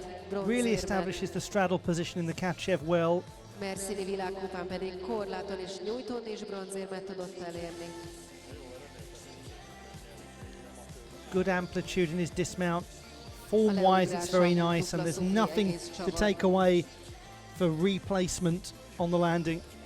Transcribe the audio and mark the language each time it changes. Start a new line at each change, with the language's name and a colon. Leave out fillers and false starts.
English: Really establishes the straddle position in the Kachev well.
Hungarian: Merszini világkupán pedig korláton is nyújtón és bronzérmet tudott elérni.
English: Good amplitude in his dismount. Form-wise, it's very nice, and there's nothing to take away for replacement on the landing.